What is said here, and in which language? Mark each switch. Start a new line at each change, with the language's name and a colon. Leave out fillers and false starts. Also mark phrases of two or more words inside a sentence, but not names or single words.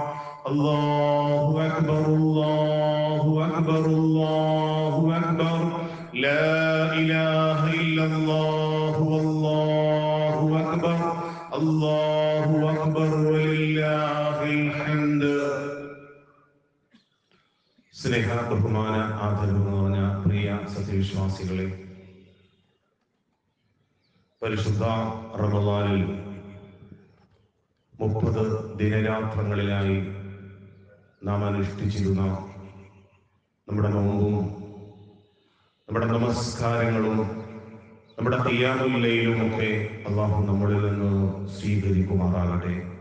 Arabic: الله أكبر الله أكبر الله أكبر. لا إله إلا الله والله أكبر الله أكبر ولله الحمد.
Malayalam: സ്നേഹ ബഹുമാന ആദരവ് നിറഞ്ഞ പ്രിയ സത്യവിശ്വാസികളെ, പരിശുദ്ധ റമളാനിൽ 30 ദിനരാത്രങ്ങളിലായി നാം അനുഷ്ഠിച്ചിരുന്ന നമ്മുടെ നോമ്പും നമ്മുടെ നമസ്കാരങ്ങളും നമ്മുടെ
Arabic: قيام الليل
Malayalam: ഒക്കെ അല്ലാഹു നമ്മളിൽ നിന്ന് സ്വീകരിക്കുമാറാകട്ടെ.